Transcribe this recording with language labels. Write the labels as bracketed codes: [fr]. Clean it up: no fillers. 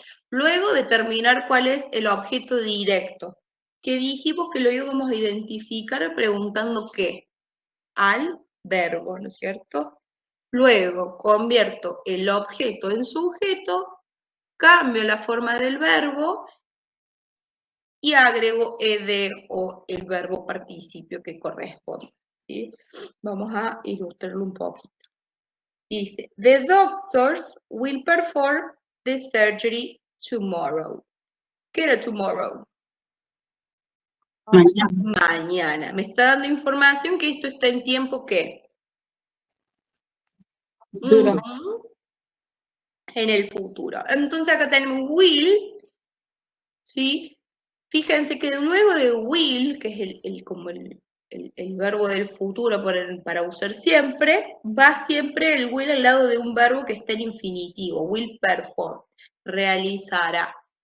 [es] Luego, determinar cuál es el objeto directo, que dijimos que lo íbamos a identificar preguntando qué, al verbo, ¿no es cierto? Luego, convierto el objeto en sujeto, cambio la forma del verbo y agrego ed o el verbo participio que corresponde, ¿sí? Vamos a ilustrarlo un poquito. Dice, [en] the doctors will perform the surgery tomorrow. [es] ¿Qué era tomorrow? Mañana. Mañana. Me está dando información que esto está en tiempo ¿qué? Futuro. En el futuro. Entonces acá tenemos will, ¿sí? Fíjense que luego de will, que es el verbo del futuro para usar siempre, va siempre el will al lado de un verbo que está en infinitivo, will perform, realizará.